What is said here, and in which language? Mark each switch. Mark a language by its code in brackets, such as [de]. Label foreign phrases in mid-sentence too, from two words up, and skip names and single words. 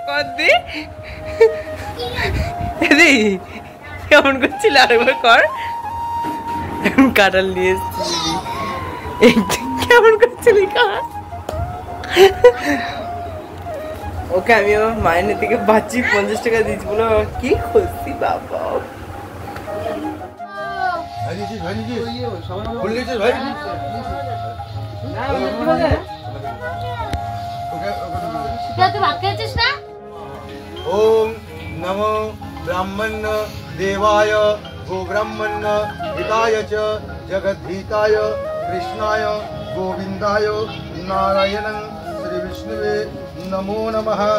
[bn] কেমন করছিল আরেকবার কর, কাঁঠাল নিয়ে এসছি। কেমন করছিলি কাজ? ওকে আমি আমার মায়ের থেকে বাঁচি 50 টাকা দিয়েছি বলে কি খুশি বাবা। [sa] ओम नमो ब्राह्मण देवाय गो ब्राह्मण हिताय च जगद्धिताय कृष्णाय गोविंदाय नारायणं श्री विष्णुवे नमो नमः।